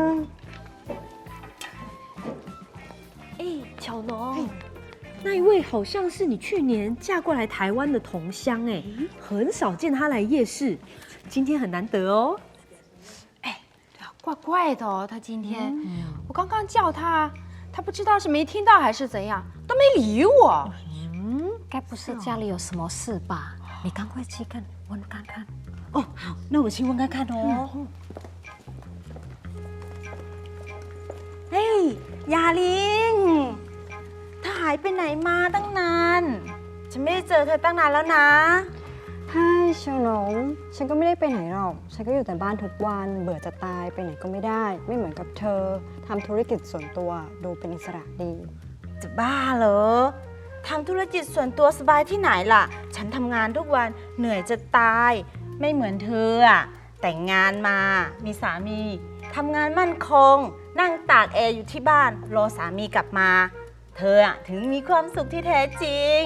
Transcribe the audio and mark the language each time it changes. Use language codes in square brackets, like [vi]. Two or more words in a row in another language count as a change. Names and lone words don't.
[zh] 哎，巧农，那一位好像是你去年嫁过来台湾的同乡哎，很少见他来夜市，今天很难得哦。怪怪的哦，他今天，我刚刚叫他，他不知道是没听到还是怎样，都没理我。该不是家里有什么事吧？你赶快去看，问看看。哦，好，那我去问看看哦。哎，雅玲， [th] เธอหายไปไหนมาตั้งนานฉันไม่ได้เจอเธอตั้งนานแล้วนะ ใช่เชียวหนงฉันก็ไม่ได้ไปไหนหรอก ฉันก็อยู่แต่บ้านทุกวัน เบื่อจะตาย ไปไหนก็ไม่ได้ ไม่เหมือนกับเธอ ทำธุรกิจส่วนตัว ดูเป็นอิสระดี จะบ้าเหรอทำธุรกิจส่วนตัวสบายที่ไหนล่ะ ฉันทำงานทุกวันเหนื่อยจะตาย ไม่เหมือนเธออะแต่งงานมา มีสามีทำงานมั่นคง นั่งตากแอร์อยู่ที่บ้าน รอสามีกลับมา เธออะถึงมีความสุขที่แท้จริง